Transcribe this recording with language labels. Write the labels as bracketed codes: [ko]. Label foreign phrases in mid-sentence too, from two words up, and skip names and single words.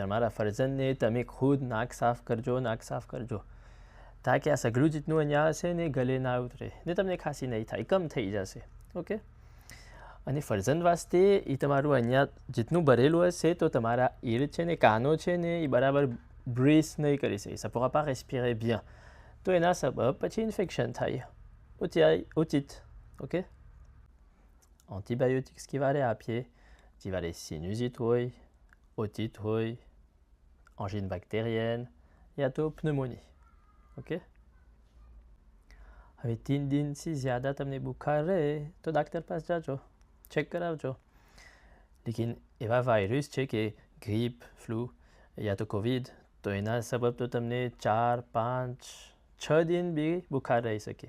[gu] તમારા ફરજંદને તમે ખુદ નાક સાફ કરજો તાકે આ સગળું જેટલું અહીંયા હશે ને ગલે ના ઉતરે ને તમને ખાંસી નહીં થાય, કમ થઈ જશે. ઓકે, અને ફરજંદ વાસ્તે એ તમારું અહીંયા જેટલું ભરેલું હશે તો તમારા ઈર છે ને કાનો છે ને એ બરાબર બ્રીથ નહીં કરી શકે, [fr] ça pourra pas respirer bien. [gu] તો એના સબબ પછી ઇન્ફેક્શન થાય ઉચિત. ઓકે, એન્ટીબાયોટિક્સ કેવારે આપીએ જેવારે સિન્યુઝિટ હોય, ઓટિટ હોય, [fr] angine bactérienne [gu] યા તો [fr] pneumonie. [gu] ઓકે, હવે 3 દિનથી જ્યાદા તમને બુખાર રહે તો ડાક્ટર પાસે જાજો, ચેક કરાવજો. લેકિન એવા વાયરસ છે કે ગ્રીપ, ફ્લૂ યા તો કોવિડ, તો એના સબબ તો તમને 4, 5, 6 દિન બી બુખાર રહી શકે.